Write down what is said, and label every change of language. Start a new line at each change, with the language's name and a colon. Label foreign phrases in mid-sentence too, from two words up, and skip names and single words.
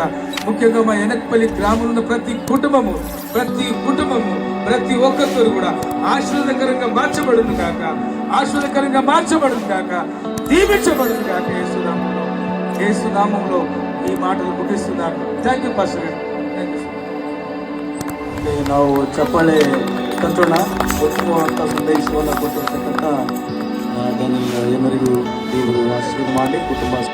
Telugu: ముఖ్యంగా మా ఎనకపల్లి గ్రామంలో ఉన్న ప్రతి కుటుంబము ప్రతి ఒక్కరు కూడా ఆశీర్వాదకరంగా మార్చబడును గాక, ఆశీర్వాదకరంగా మార్చబడును గాక, దీవించబడును గాక. యేసునామంలో ఈ మాటలు ముగిస్తున్నాను.
English: thank you pastor గారు.
Kannada: ನಾವು ಚಪ್ಪಾಳೆ ಕಟ್ಟೋಣ. ಉತ್ತಮವಾದ ಸಂದೇಶವನ್ನು ಕೊಟ್ಟಿರ್ತಕ್ಕಂಥ ಡ್ಯಾನಿಯಲ್ ಎಮರಿಗೂ ದೇವರು ಆಶೀರ್ವಾದ ಮಾಡಿ ಕುಟುಂಬ